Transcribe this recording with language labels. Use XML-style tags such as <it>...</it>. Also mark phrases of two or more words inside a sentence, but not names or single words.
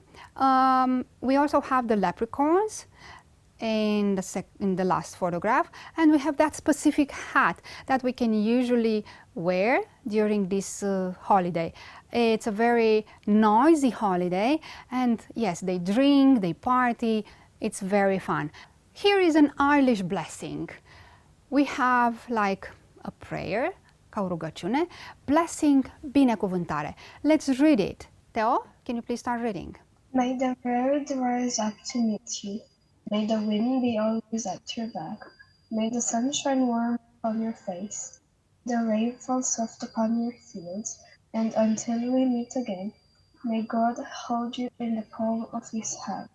<en>We also have the leprechauns in the last photograph, and we have that specific hat that we can usually wear during this holiday. It's a very noisy holiday, and yes, they drink, they party, it's very fun. Here is an Irish blessing. We have like a prayer,</en> <ro>ca o rugăciune, blessing, binecuvântare.</ro> <en>Let's read it. Theo, can you please start reading? May the road rise up to meet you. May the wind be always at your back. May the sun shine warm on your face. The rain fall soft upon your fields. And until we meet again, may God hold you in the palm of his hand.</en>